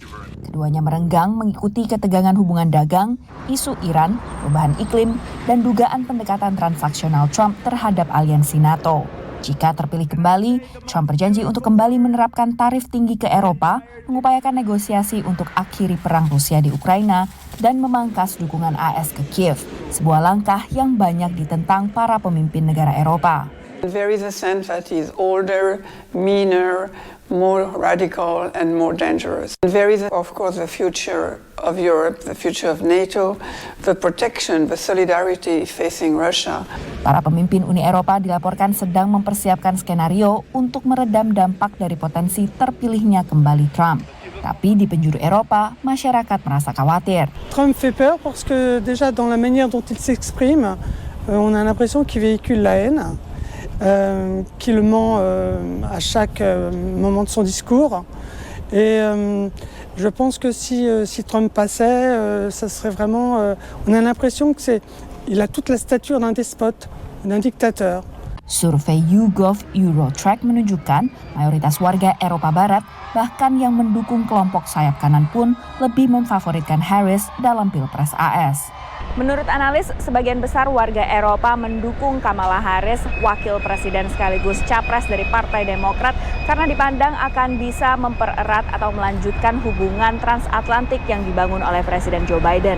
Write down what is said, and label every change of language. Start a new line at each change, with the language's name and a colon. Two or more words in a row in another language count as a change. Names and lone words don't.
Indonesian: Keduanya merenggang mengikuti ketegangan hubungan dagang, isu Iran, perubahan iklim, dan dugaan pendekatan transaksional Trump terhadap aliansi NATO. Jika terpilih kembali, Trump berjanji untuk kembali menerapkan tarif tinggi ke Eropa, mengupayakan negosiasi untuk akhiri perang Rusia di Ukraina, dan memangkas dukungan AS ke Kiev, sebuah langkah yang banyak ditentang para pemimpin negara Eropa.
English: There is a sense that he is older, meaner, more radical and more dangerous. There is, of course, the future of Europe, the future of NATO, the protection, the solidarity facing Russia.
Indonesian: Para pemimpin Uni Eropa dilaporkan sedang mempersiapkan skenario untuk meredam dampak dari potensi terpilihnya kembali Trump. Tapi di penjuru Eropa, masyarakat merasa khawatir.
French: Trump fait peur parce que déjà dans la manière dont il s'exprime, on a l'impression qu'il véhicule la haine. Qu'il ment à chaque moment de son discours. Et je pense que si Trump passait, ça serait vraiment... on a l'impression qu'il a toute la stature d'un despote, d'un dictateur.
Indonesian: Survei YouGov Eurotrack menunjukkan mayoritas warga Eropa Barat, bahkan yang mendukung kelompok sayap kanan pun lebih memfavoritkan Harris dalam Pilpres AS. Menurut analis, sebagian besar warga Eropa mendukung Kamala Harris, wakil presiden sekaligus capres dari Partai Demokrat, karena dipandang akan bisa mempererat atau melanjutkan hubungan transatlantik yang dibangun oleh Presiden Joe Biden.